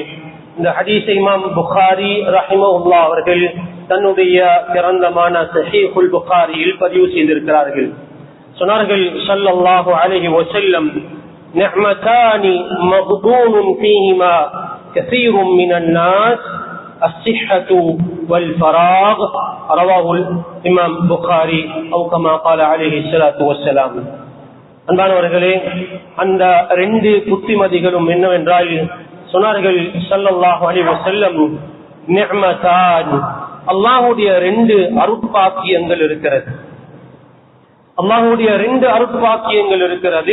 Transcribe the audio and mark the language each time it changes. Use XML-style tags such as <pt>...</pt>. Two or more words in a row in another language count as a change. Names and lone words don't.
<ta>இந்த ஹதீஸை இமாம் புகாரி ரஹிமஹுல்லாஹ் அவர்கள் தன்னுடைய பிரந்தமான ஸஹீஹுல் புகாரியில் பதிவு செய்திருக்கிறார்கள்.</ta> <ar>சொன்னார்கள் صلى الله عليه وسلم نعمتان مغبون فيهما كثير من الناس الصحة والفراغ. رواه الإمام البخاري أو كما قال عليه الصلاه والسلام.</ar> <ta>அன்பானவர்களே, அந்த 2 புத்திமதிகளும் என்னவென்றால், சொன்னார்கள்</ta> <ar>صلى الله عليه وسلم,</ar> <ta>நிஅமதான், அல்லாஹ்வுடைய 2 அருட்பாக்கியங்கள் இருக்கிறது. அல்லாஹ்வுடைய 2 அருட்பாக்கியங்கள் இருக்கிறது.</ta>